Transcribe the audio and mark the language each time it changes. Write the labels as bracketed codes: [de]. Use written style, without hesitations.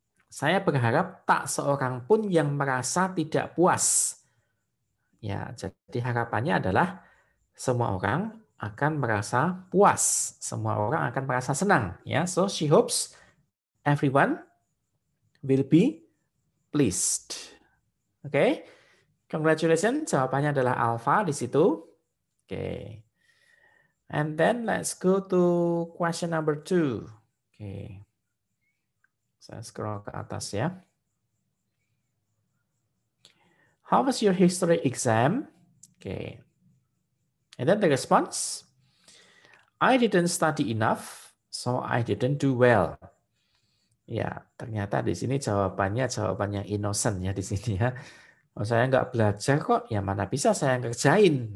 [id] Saya berharap tak seorang pun yang merasa tidak puas. Ya, jadi harapannya adalah semua orang akan merasa puas, semua orang akan merasa senang. [en] Ya, so she hopes everyone will be pleased. Oke, congratulations. [id] Jawabannya adalah alpha di situ. [en] Oke, and then let's go to question number 2. [id] Oke, saya scroll ke atas ya. [en] How was your history exam? Okay. And then the response, I didn't study enough, so I didn't do well. [id] Ya, ternyata di sini jawabannya innocent ya di sini ya. Oh, saya nggak belajar kok, ya mana bisa saya ngerjain.